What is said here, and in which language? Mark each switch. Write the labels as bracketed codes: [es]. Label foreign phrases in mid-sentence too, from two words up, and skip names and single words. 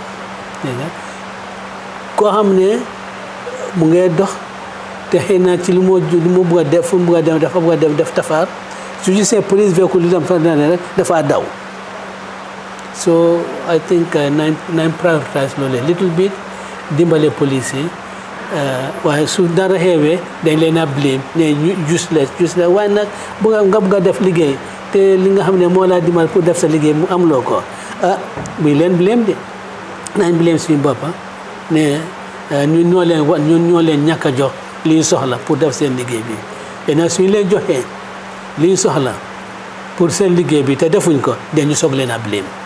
[wo] koo xam ne mu ngay dox te xëy na ci li mu bugg a def fu mu bugg a dem dafa bugg a def tafaar su gisee [fr] police véhicule [wo] dem fa rek dafa daw [en] so I think [wo] nañ prioritize loolu [en] little bit [wo] dimbale police yi waaye su dara xeewee dañ leen a blame ne useless waaye nag nga bugg a def liggéey te li nga xam ne moo laa dimbal pour def sa liggéey mu am loo ko buy leen blame de nañ blame suñu boppa ne ñun ñoo leen ñàkk a jox li ñu soxla pour def seen liggéey bi te nag suñu leen joxee li ñu soxla pour seen liggéey bi te defuñ ko dañu soog leen a blame.